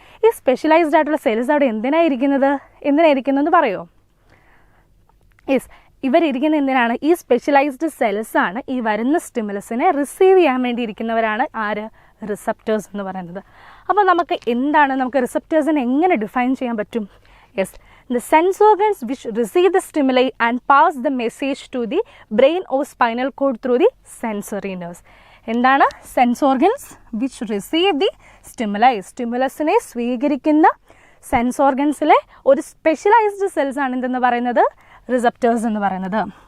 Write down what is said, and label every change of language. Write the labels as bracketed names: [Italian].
[Malayalam] ഈ സ്പെഷ്യലൈസ്ഡ് ആയിട്ടുള്ള സെൽസ് അവിടെ എന്തിനായിരിക്കുന്നതെന്ന് പറയുമോ? യെസ്, ഇവരിയ്ക്കുന്ന എന്തിനാണ്? ഈ സ്പെഷ്യലൈസ്ഡ് സെൽസാണ് ഈ വരുന്ന സ്റ്റിമുലസിനെ റിസീവ് ചെയ്യാൻ വേണ്ടി ഇരിക്കുന്നവരാണ് ആര്? റിസപ്റ്റേഴ്സ് എന്ന് പറയുന്നത്. അപ്പോൾ നമുക്ക് റിസപ്റ്റേഴ്സിനെ എങ്ങനെ ഡിഫൈൻ ചെയ്യാൻ പറ്റും? [English] Yes, the sense organs which receive the stimuli and pass the message to the brain or spinal cord through the sensory nerves. [Malayalam] എന്താണ്? [English] Sense organs which receive the stimuli. [Malayalam] സ്റ്റിമുലസിനെ സ്വീകരിക്കുന്ന സെൻസ് ഓർഗൻസിലെ ഒരു സ്പെഷ്യലൈസ്ഡ് സെൽസ് ആണ് എന്തെന്ന് പറയുന്നത്? Receptors എന്ന് പറയുന്നത്.